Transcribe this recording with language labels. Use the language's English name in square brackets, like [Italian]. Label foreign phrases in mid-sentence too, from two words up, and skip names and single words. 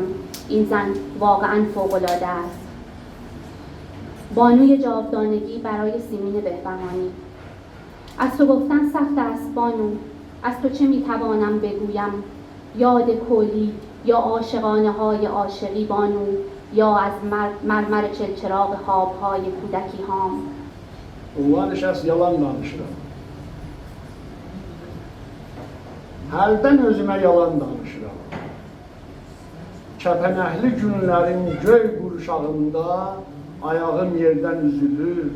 [Persian] این زن واقعا فوق‌العاده است. بانوی جاودانگی برای سیمین بهبهانی: از تو گفتن سخت است بانو. از تو چه میتوانم بگویم؟ یاد کلی یا عاشقانه های عاشقی بانو، یا از مرمر چلچراغ خوابهای کودکی هام. [Azerbaijani] Ünvanış az yalan danışıram. Həldən özümə yalan danışıram. Kəpənəkli günlərin göy qurşağında ayağım yerdən üzülür.